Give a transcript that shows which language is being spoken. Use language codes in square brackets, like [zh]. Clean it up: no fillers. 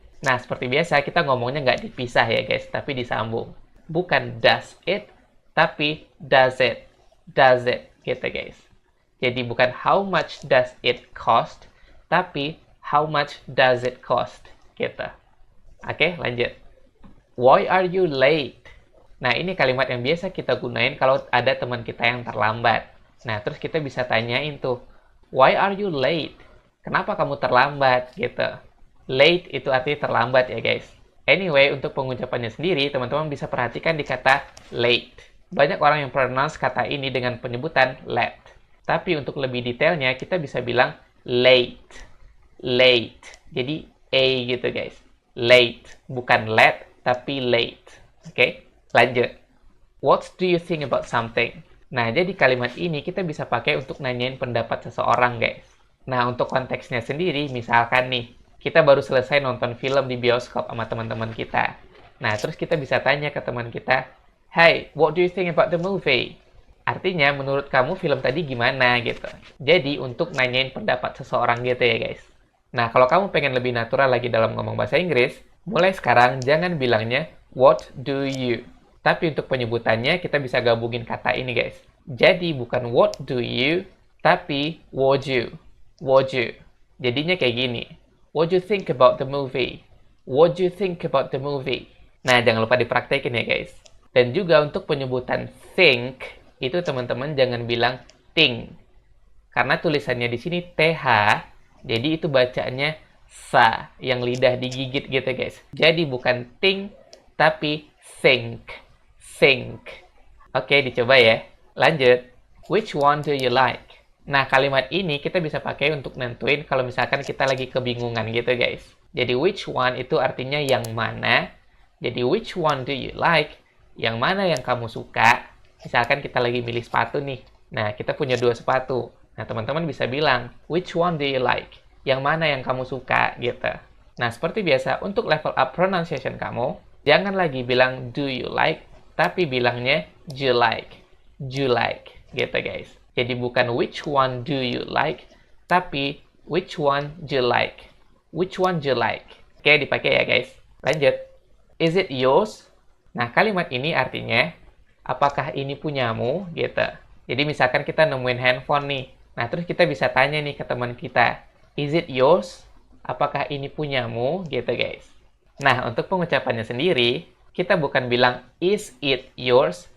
[id] Nah, seperti biasa, kita ngomongnya nggak dipisah ya, guys, tapi disambung. Bukan [en] does it, [id] tapi [en] does it. Does it, gitu, guys. [id] Jadi bukan [en] how much does it cost, [id] tapi [en] how much does it cost, gitu. [id] Oke, lanjut. [en] Why are you late? [id] Nah, ini kalimat yang biasa kita gunain kalau ada teman kita yang terlambat. Nah, terus kita bisa tanyain tuh, [en] why are you late? [id] Kenapa kamu terlambat, gitu. Late itu artinya terlambat ya, guys. Anyway, untuk pengucapannya sendiri, teman-teman bisa perhatikan di kata late. Banyak orang yang pronounce kata ini dengan penyebutan late. Tapi untuk lebih detailnya, kita bisa bilang late. Late. Jadi, A gitu guys. Late. Bukan late, tapi late. Oke, lanjut. [en] What do you think about something? [id] Nah, jadi kalimat ini kita bisa pakai untuk nanyain pendapat seseorang, guys. Nah, untuk konteksnya sendiri, misalkan nih, kita baru selesai nonton film di bioskop sama teman-teman kita. Nah, terus kita bisa tanya ke teman kita, [en] hey, what do you think about the movie? [id] Artinya, menurut kamu film tadi gimana gitu. Jadi, untuk nanyain pendapat seseorang gitu ya guys. Nah, kalau kamu pengen lebih natural lagi dalam ngomong bahasa Inggris, mulai sekarang jangan bilangnya [en] what do you. [id] Tapi untuk penyebutannya, kita bisa gabungin kata ini guys. Jadi, bukan [en] what do you, [id] tapi [en] would you. Would you. [id] Jadinya kayak gini. [en] What do you think about the movie? What do you think about the movie? [id] Nah, jangan lupa dipraktekin ya guys. Dan juga untuk penyebutan think, itu teman-teman jangan bilang think. Karena tulisannya di sini TH, jadi itu bacanya sa, yang lidah digigit gitu guys. Jadi bukan think, tapi think. Think. Oke, dicoba ya. Lanjut, [en] which one do you like? [id] Nah, kalimat ini kita bisa pakai untuk nentuin kalau misalkan kita lagi kebingungan gitu, guys. Jadi, which one itu artinya yang mana. Jadi, [en] which one do you like? [id] Yang mana yang kamu suka? Misalkan kita lagi milih sepatu nih. Nah, kita punya 2 sepatu. Nah, teman-teman bisa bilang, [en] which one do you like? [id] Yang mana yang kamu suka, gitu. Nah, seperti biasa, untuk level up pronunciation kamu, jangan lagi bilang [en] do you like, [id] tapi bilangnya [en] you like. You like, [id] gitu [en] guys. [id] Jadi bukan [en] which one do you like, [id] tapi [en] which one you like. Which one you like. [id] Oke, dipakai ya guys. Lanjut. [en] Is it yours? [id] Nah, kalimat ini artinya, apakah ini punyamu? Gitu. Jadi misalkan kita nemuin handphone nih. Nah, terus kita bisa tanya nih ke teman kita. [en] Is it yours? [id] Apakah ini punyamu? Gitu guys. Nah, untuk pengucapannya sendiri, kita bukan bilang [en] is it yours.